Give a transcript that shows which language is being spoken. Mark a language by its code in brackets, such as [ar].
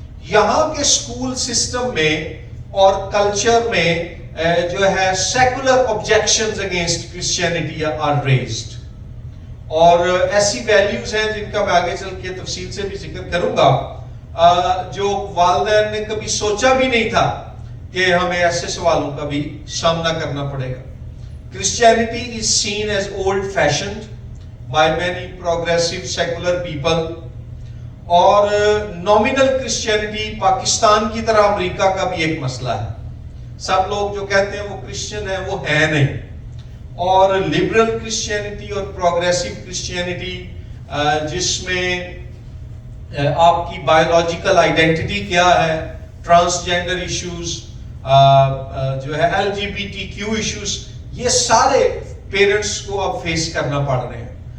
[ur] یہاں کے school system میں اور کلچر میں جو ہے [en] secular objections against Christianity are raised, [ur] اور ایسی ویلیوز ہیں جن کا میں آگے چل کے تفصیل سے بھی ذکر کروں گا, جو والدین نے کبھی سوچا بھی نہیں تھا کہ ہمیں ایسے سوالوں کا بھی سامنا کرنا پڑے گا. [en] Christianity is seen as old-fashioned by many progressive secular people, اور nominal Christianity [ur] پاکستان کی طرح امریکہ کا بھی ایک مسئلہ ہے. سب لوگ جو کہتے ہیں وہ کرسچن ہیں وہ ہے نہیں, اور liberal Christianity اور progressive Christianity جس میں آپ کی [en] biological identity [ur] کیا ہے, transgender issues, جو ہے LGBTQ issues, یہ سارے پیرنٹس کو اب فیس کرنا پڑ رہے ہیں.